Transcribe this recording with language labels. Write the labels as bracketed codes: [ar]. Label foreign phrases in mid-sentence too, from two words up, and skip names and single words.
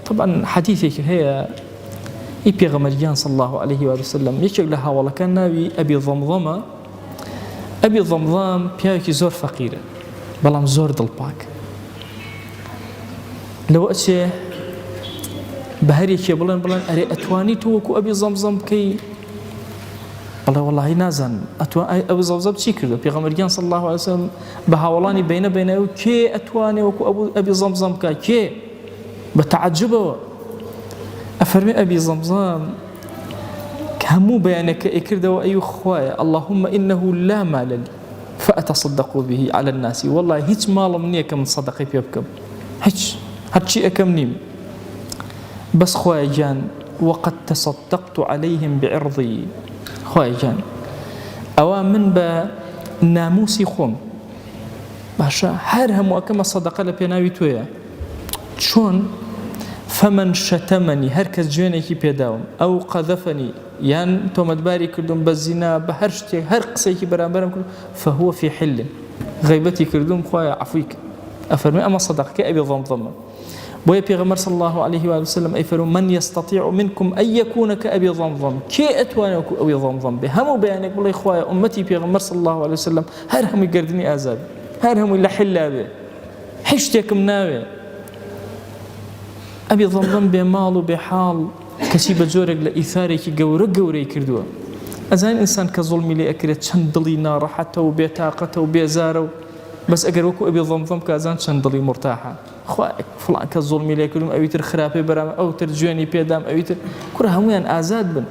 [ar] طبعا حديثك هي [ckb] پیغمبریان [ar] صلى الله عليه وسلم [ckb] یەکێک لە هاوڵەکان ناوی ئەبی ضەمضەمە. ئەبی ضەمضەم پیاوێکی زۆر فەقیرە بەڵام زۆر دڵپاک. لەوە ئەچێ بە هەرێکێ بڵێن ئەرێ ئەتوانی تۆ وەکو ئەبی ضەمضەم بکەی؟ بەڵێ وەڵاهی نازانم ئەبی ضەمضەم چی کردو؟ پیغمبریان [ar] صلى الله عليه وسلم [ckb] بە هاوڵانی بینە کێ ئەتوانێ وەکو ئەبی ضەمضەم بکە؟ کێ؟ بە تەعەجوبەوە ئەفەرمێ ئەبی ضەمضەم هەموو بەیانەکە ئەکردەوە ئەی خوایە [ar] اللهم إنه لا مال لي فأتصدق به على الناس، [ckb] والله هیچ ماڵم نییە کە من سەدەقەی پێ بکەم، هیچ هەرچی ئەەکەم نیم، بەس خوایە گیان [ar] وقد تصدقت عليهم بعرضي، [ckb] خوایە گیان ئەوە من بە ناموسی خۆم باشە هەر هەموو ئەەکەمە سەدەقە لە پێناوی تۆیە. چۆن؟ [ar] فمن شتمني [ckb] هر کس جوێنێکی پێداوم ئەو قەذەفەنی یان تۆمەتباری کردوم بە زینا بە هەر شتێک هەر قسەیەکی بەرامبەرم کرد [ar] فهو في حل، [ckb] غیبەتی کردوم خوایە عەفوی کە. ئەفەرمێ ئەمە سەدەقەکەی ئەبی ضەمضەمە. بۆیە پێغەمبەر [ar] صلى الله عليه وسلم [ckb] ئەیفەرموو [ar] من يستطيع منكم أن يكون كأبي ضەمضەم، [ckb] کێ ئەتوانێ وەکو ئەبی ضەمضەم بێ؟ هەموو بەیانێک بڵێ خوایە ئومەتی پێغەمبەر [ar] صلى الله عليه وسلم [ckb] هەر هەمووی گەردنی ئازاد، هەر هەمووی لە حللا بێ، هیچ شتێکم ناوێ. ئەبی ضەمضەم بێ ماڵ و بێ حاڵ کەسی بە جۆرێک لە ئیثارێکی گەورەی کردووە. ئەزانین ئینسان کە زوڵمی لێ ئەکرێت چەند دڵی ناڕەحەتە و بێتاقەتە و بێزارە و بەس ئەگەر وەکو ئەبی ضەمضەم کە ئەزان چەند دڵی مرتاحە، خوای فڵان کە زوڵمی لێ کردوم ئەویتر خراپەی بەرام ئەوتر جوێنی پێدام ئەویتر کوڕە هەمویان ئازاد بن.